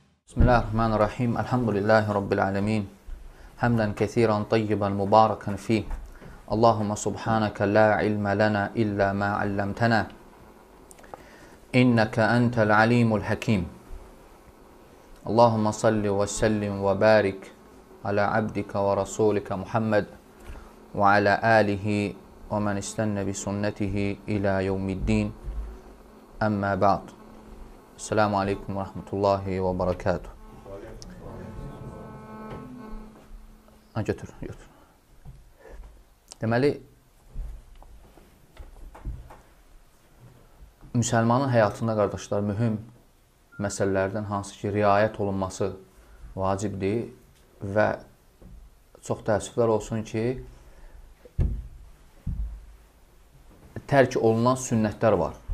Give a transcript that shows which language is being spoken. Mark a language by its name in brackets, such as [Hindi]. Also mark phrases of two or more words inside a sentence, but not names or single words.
[Arabic] بسم الله الرحمن الرحيم. الحمد لله رب العالمين. حمدا كثيرا طيبا مباركا فيه. اللهم سبحانك لا علم لنا إلا ما علمتنا. إنك أنت العليم الحكيم. اللهم صل وسلم وبارك على عبدك ورسولك محمد وعلى آله ومن استن بسنته إلى يوم الدين. أما بعد. السلام عليكم ورحمة الله وبركاته. [Azerbaijani] Götür. Deməli, müsəlmanın həyatında, qardaşlar, mühüm məsələlərdən hansı ki, riayət olunması vacibdir və çox təəssüflər olsun ki, tərk olunan sünnətlər var.